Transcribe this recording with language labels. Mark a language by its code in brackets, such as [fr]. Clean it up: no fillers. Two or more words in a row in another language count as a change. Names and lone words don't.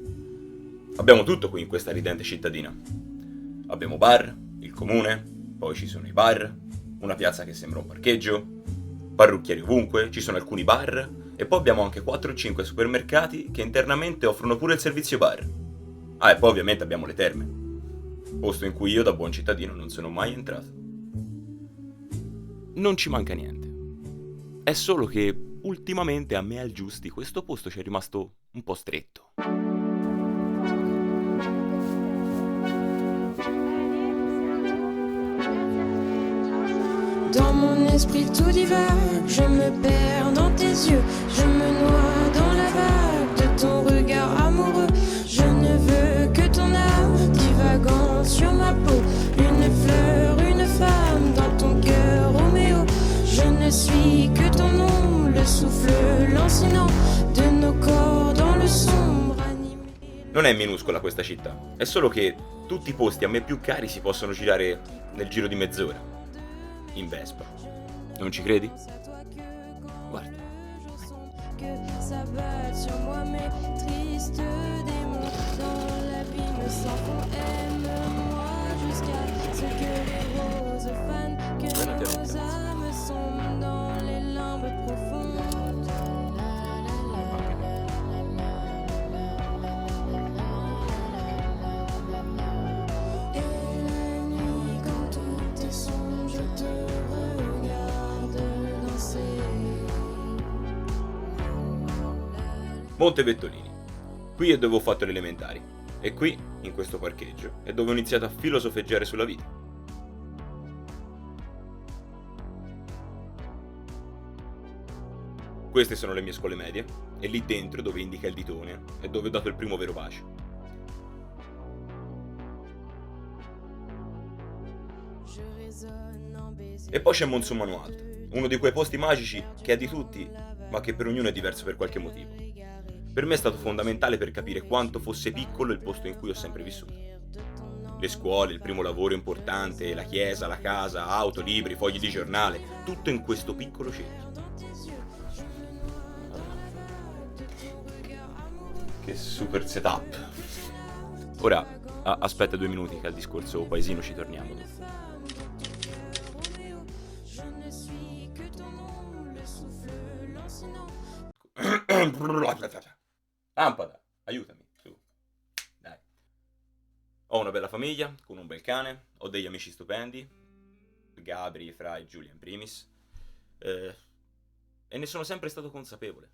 [it] Abbiamo tutto qui in questa ridente cittadina. Abbiamo bar, il comune, poi ci sono i bar, una piazza che sembra un parcheggio, parrucchieri ovunque, ci sono alcuni bar e poi abbiamo anche 4 o 5 supermercati che internamente offrono pure il servizio bar. Ah, e poi ovviamente abbiamo le terme, posto in cui io da buon cittadino non sono mai entrato. Non ci manca niente. È solo che ultimamente a me al Giusti questo posto ci è rimasto un po' stretto. [fr] Dans mon esprit tout divague, je me perds dans tes yeux, je me noie dans la vague de ton regard amoureux. Je ne veux que ton âme divagant sur ma peau, une fleur, une femme dans ton cœur, Roméo. Je ne suis que ton ombre, le souffle lancinant de nos corps dans le sombre animé. [it] Non è minuscola questa città, è solo che tutti i posti a me più cari si possono girare nel giro di mezz'ora, in Vespa. Non ci credi? Guarda. [fr] Que s'abattent sur moi mes tristes démons dans l'abîme sans fond. Aime-moi jusqu'à ce que les roses fanent, que nos âmes sombrent dans les limbes profondes. Et la nuit quand tout est sombre, je te regarde danser. [it] Monte Vettolini. Qui è dove ho fatto le elementari. E qui, in questo parcheggio, è dove ho iniziato a filosofeggiare sulla vita. Queste sono le mie scuole medie, e lì dentro, dove indica il ditone, è dove ho dato il primo vero bacio. [fr] Je résonne en baiser. [it] E poi c'è Monsummano Alto, uno di quei posti magici che è di tutti, ma che per ognuno è diverso per qualche motivo. Per me è stato fondamentale per capire quanto fosse piccolo il posto in cui ho sempre vissuto. Le scuole, il primo lavoro importante, la chiesa, la casa, auto, libri, fogli di giornale, tutto in questo piccolo centro. Che super setup. Ora, aspetta 2 minuti che al discorso paesino ci torniamo dopo. [fr] Je ne suis que ton ombre, le souffle lancinant. [it] Lampada, aiutami, su. Dai. Ho una bella famiglia, con un bel cane, ho degli amici stupendi, Gabri, Fra e Giulia in primis, e ne sono sempre stato consapevole.